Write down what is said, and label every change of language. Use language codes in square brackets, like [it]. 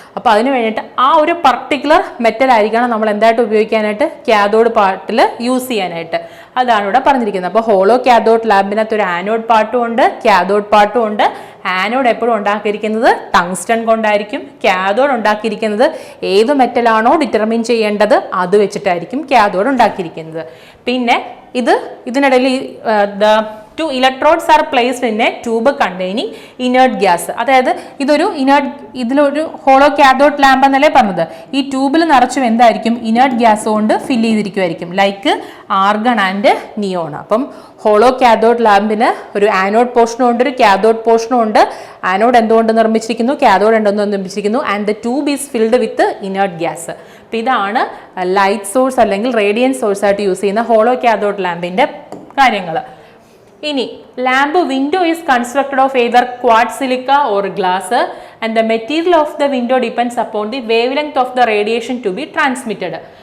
[ml] അപ്പോൾ അതിന് വേണ്ടിയിട്ട് ആ ഒരു പർട്ടിക്കുലർ മെറ്റൽ ആയിരിക്കണം നമ്മൾ എന്തായിട്ട് ഉപയോഗിക്കാനായിട്ട് കാഥോഡ് പാർട്ടിൽ യൂസ് ചെയ്യാനായിട്ട്. അതാണ് ഇവിടെ പറഞ്ഞിരിക്കുന്നത്. അപ്പോൾ ഹോളോ കാഥോഡ് ലാമ്പിനകത്ത് ഒരു ആനോഡ് പാർട്ടും ഉണ്ട്, കാഥോഡ് പാർട്ടും ഉണ്ട്. ആനോഡ് എപ്പോഴും ഉണ്ടാക്കിയിരിക്കുന്നത് ടങ്സ്റ്റൺ കൊണ്ടായിരിക്കും. കാഥോഡ് ഉണ്ടാക്കിയിരിക്കുന്നത് ഏത് മെറ്റലാണോ ഡിറ്റർമിൻ ചെയ്യേണ്ടത് അത് വെച്ചിട്ടായിരിക്കും കാഥോഡ് ഉണ്ടാക്കിയിരിക്കുന്നത്. പിന്നെ ഇതിനിടയിൽ [en] two electrodes are placed in a tube containing inert gas. [ml] അതായത് ഇതിലൊരു ഹോളോ കാഥോഡ് ലാമ്പ് എന്നല്ലേ പറഞ്ഞത്. ഈ ട്യൂബിൽ നിറച്ചും എന്തായിരിക്കും ഇനേർട്ട് ഗ്യാസ് കൊണ്ട് fill ചെയ്തിരിക്കുമായിരിക്കും, like argon and neon. അപ്പം ഹോളോ കാഥോഡ് ലാമ്പിന് ഒരു ആനോഡ് പോർഷനും ഉണ്ട്, ഒരു കാഥോഡ് പോർഷനും ഉണ്ട്. ആനോഡ് എന്തുകൊണ്ട് നിർമ്മിച്ചിരിക്കുന്നു, കാഥോഡ് എന്തുകൊണ്ട് നിർമ്മിച്ചിരിക്കുന്നു, [en] And the tube is filled with inert gas. [ml] അപ്പം ഇതാണ് ലൈറ്റ് സോഴ്സ് അല്ലെങ്കിൽ റേഡിയൻറ്റ് സോഴ്സ് ആയിട്ട് യൂസ് ചെയ്യുന്ന ഹോളോ കാഥോഡ് ലാമ്പിൻ്റെ കാര്യങ്ങൾ. ഇനി [en] lamp window is constructed of either quartz silica or glass and the material of the window depends upon the wavelength of the radiation to be transmitted.